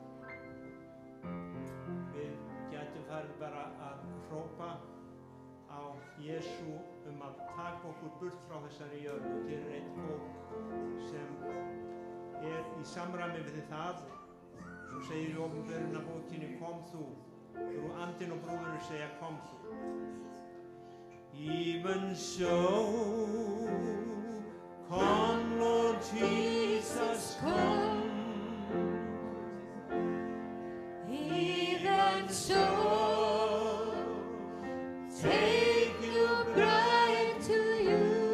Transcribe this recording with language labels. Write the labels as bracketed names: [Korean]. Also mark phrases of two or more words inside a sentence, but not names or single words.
[Icelandic] við gætum farið bara að hrópa á Jesú að taka okkur burt frá þessari jörð, og hér einn fólk sem í samræmi við það, sem segir í Opinberunarbókinni, kom þú, andinn og bróðurinn segja kom þú. [English] Even so, come Lord Jesus, come. Even so, take your bride to you.